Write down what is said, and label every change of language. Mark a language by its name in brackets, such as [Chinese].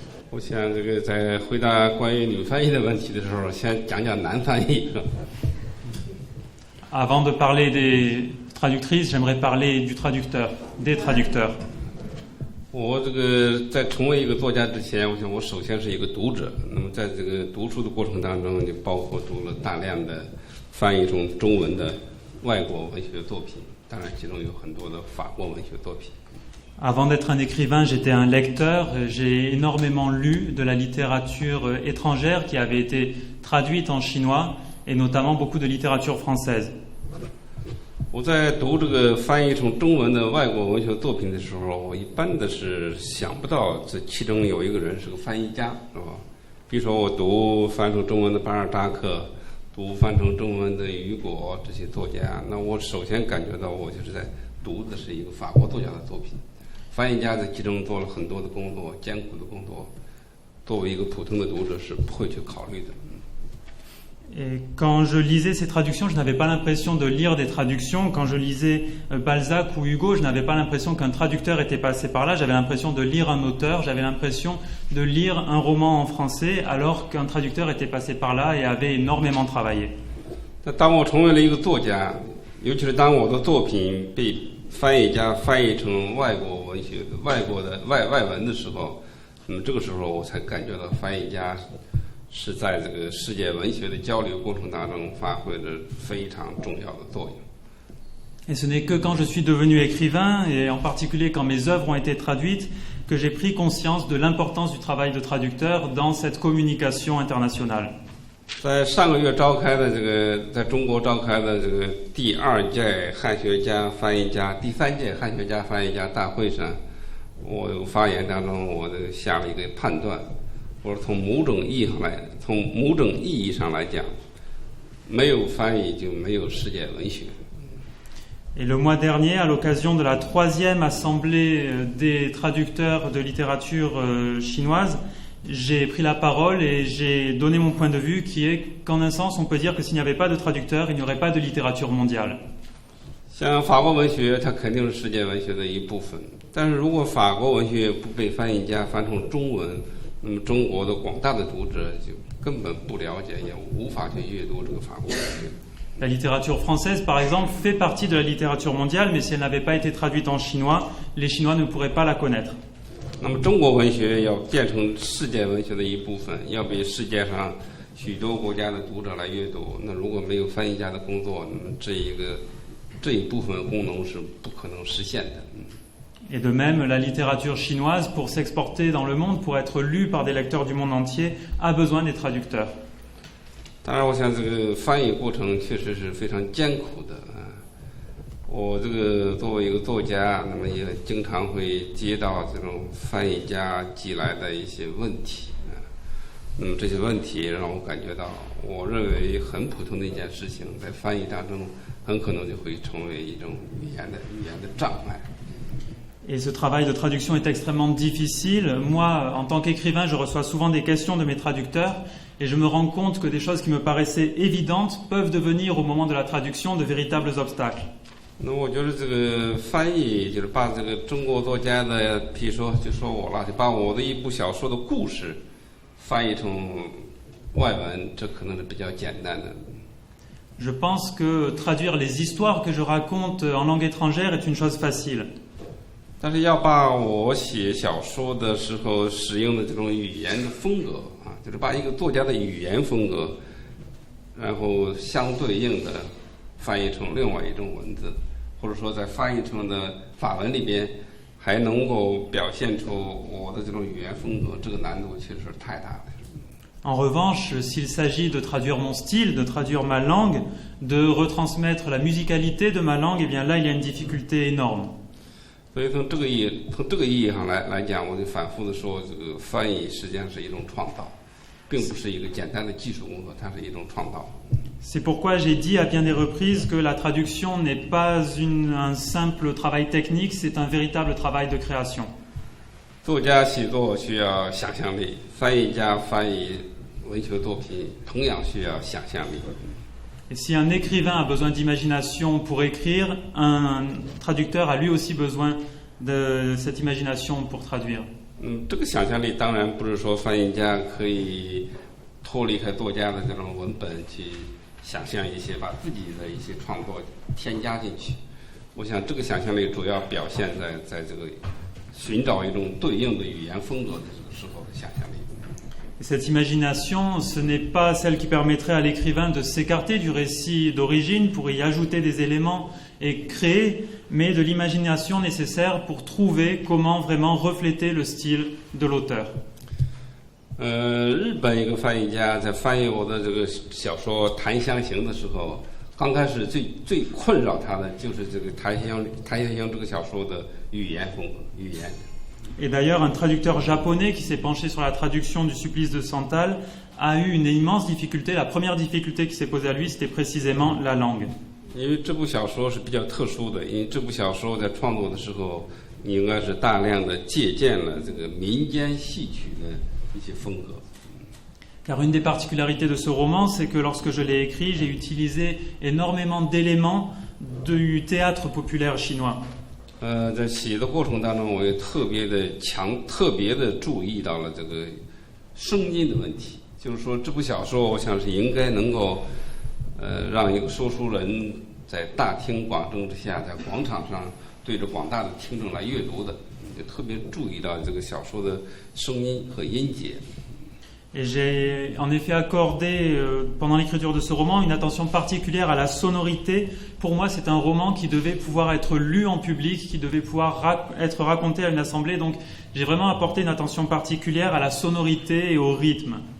[Chinese] 我想这个在回答关于女翻译的问题的时候，先讲讲男翻译。 [French] Avant de parler des traductrices, j'aimerais parler du traducteur, des traducteurs. [Chinese] 我这个在成为一个作家之前，我想我首先是一个读者。那么在这个读书的过程当中，就包括读了大量的翻译成中文的外国文学作品，当然其中有很多的法国文学作品。 [French] Avant d'être un écrivain, j'étais un lecteur. J'ai énormément lu de la littérature étrangère qui avait été traduite en chinois et notamment beaucoup de littérature française. [Chinese] 我在读这个翻译成中文的外国文学作品的时候，我一般的是想不到这其中有一个人是个翻译家，是吧？比如说我读翻成中文的巴尔扎克，读翻成中文的雨果这些作家，那我首先感觉到我就是在读的是一个法国作家的作品。翻译家在其中做了很多的工作，艰苦的工作，作为一个普通的读者是不会去考虑的。 [French] Et quand je lisais ces traductions, je n'avais pas l'impression de lire des traductions. Quand je lisais Balzac ou Hugo, je n'avais pas l'impression qu'un traducteur était passé par là. J'avais l'impression de lire un auteur, j'avais l'impression de lire un roman en français, alors qu'un traducteur était passé par là et avait énormément travaillé. [Chinese] 那当我成为了一个作家，尤其是当我的作品被 翻译家翻译成外国文学的外国的外文的时候，那么这个时候我才感觉到翻译家是在这个世界文学的交流过程当中发挥了非常重要的作用。 [French] Et ce n'est que quand je suis devenu écrivain, et en particulier quand mes œuvres ont été traduites, que j'ai pris conscience de l'importance du travail de traducteur dans cette communication internationale. [Chinese] 在上个月召开的这个在中国召开的这个第2届汉学家翻译家第3届汉学家翻译家大会上，我发言当中我下了一个判断，我说从某种意义上来讲，没有翻译就没有世界文学。 [French] Et le mois dernier, à l'occasion de la 3e assemblée des traducteurs de littérature chinoise, j'ai pris la parole et j'ai donné mon point de vue qui est qu'en un sens, on peut dire que s'il n'y avait pas de traducteurs, il n'y aurait pas de littérature mondiale. [Chinese] 像法国文学，它肯定是世界文学的一部分。但是如果法国文学不被翻译家翻成中文，那么中国的广大的读者就根本不了解，也无法去阅读这个法国文学。 [French] La littérature française, par exemple, fait partie de la littérature mondiale, mais si elle n'avait pas été traduite en chinois, les Chinois ne pourraient pas la connaître. [Chinese] 那么中国文学要变成世界文学的一部分，要被世界上许多国家的读者来阅读。那如果没有翻译家的工作，那么这一部分功能是不可能实现的。 [French] Et de même, la littérature chinoise, pour s'exporter dans le monde, pour être lue par des lecteurs du monde entier, a besoin des traducteurs. [Chinese] 当然，我想这个翻译过程确实是非常艰苦的啊。我这个作为一个作家，那么也经常会接到这种翻译家寄来的一些问题啊。那么这些问题让我感觉到，我认为很普通的一件事情，在翻译当中很可能就会成为一种语言的障碍。 [French] Et ce travail de traduction est extrêmement difficile. Moi, en tant qu'écrivain, je reçois souvent des questions de mes traducteurs et je me rends compte que des choses qui me paraissaient évidentes peuvent devenir, au moment de la traduction, de véritables obstacles. [Chinese] 那我觉得这个翻译就是把这个中国作家的，比如说就说我了，就把我的一部小说的故事翻译成外文，这可能是比较简单的。 [French] Je pense que traduire les histoires que je raconte en langue étrangère est une chose facile. [Chinese] 但是要把我写小说的时候使用的这种语言的风格啊，就是把一个作家的语言风格，然后相对应的翻译成另外一种文字，或者说在翻译成的法文里边还能够表现出我的这种语言风格，这个难度确实太大了。 [French] En revanche, s'il s'agit de traduire mon style, de traduire ma langue, de retransmettre la musicalité de ma langue, eh bien là, il y a une difficulté énorme. [Chinese] 所以从这个意义上来讲，我就反复的说，这个翻译实际上是一种创造，并不是一个简单的技术工作，它是一种创造。 [French] C'est pourquoi j'ai dit à bien des reprises que la traduction n'est pas un simple travail technique, c'est un véritable travail de création. [Chinese] 作家写作需要想象力，翻译家翻译文学作品同样需要想象力。 [French] Et si un écrivain a besoin d'imagination pour écrire, un traducteur a lui aussi besoin de cette imagination pour traduire. [Chinese] 这个想象力当然不是说翻译家可以脱离开作家的这种文本去想象一些，把自己的一些创作添加进去。我想这个想象力主要表现在这个寻找一种对应的语言风格的这个时候的想象力。 [French] Cette imagination, ce n'est pas celle qui permettrait à l'écrivain de s'écarter du récit d'origine pour y ajouter des éléments et créer, mais de l'imagination nécessaire pour trouver comment vraiment refléter le style de l'auteur. [Chinese] 日本一个翻译家在翻译我的这个小说《檀香刑》的时候，刚开始最困扰他的就是这个檀香刑这个小说的语言风格，语言。 [French] Et d'ailleurs, un traducteur japonais qui s'est penché sur la traduction du Supplice de Santal a eu une immense difficulté. La première difficulté qui s'est posée à lui, c'était précisément la langue. [Chinese] 因为这部小说是比较特殊的，因为这部小说在创作的时候，应该是大量的借鉴了这个民间戏曲的一些风格。 [French] Car une des particularités de ce roman, c'est que lorsque je l'ai écrit, j'ai utilisé énormément d'éléments du théâtre populaire chinois. [Chinese] 在写的过程当中，我也特别的注意到了这个声音的问题。就是说，这部小说我想是应该能够，让一个说书人在大庭广众之下，在广场上对着广大的听众来阅读的，就特别注意到这个小说的声音和音节。 [French] Et j'ai en effet accordé, pendant l'écriture de ce roman, une attention particulière à la sonorité. Pour moi, c'est un roman qui devait pouvoir être lu en public, qui devait pouvoir être raconté à une assemblée. Donc, j'ai vraiment apporté une attention particulière à la sonorité et au rythme.